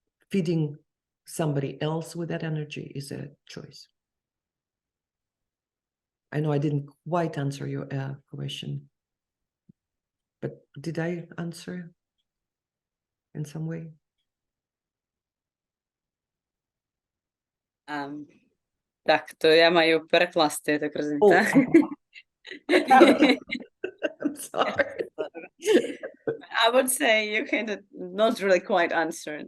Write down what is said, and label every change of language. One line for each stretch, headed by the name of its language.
English: Feeding somebody else with that energy is a choice. I know I didn't quite answer your question, but did I answer in some way?
Ukrainian: Так, то я маю перекласти, я так розумію, так?
English: I'm sorry. I would say you kind of not really quite answered.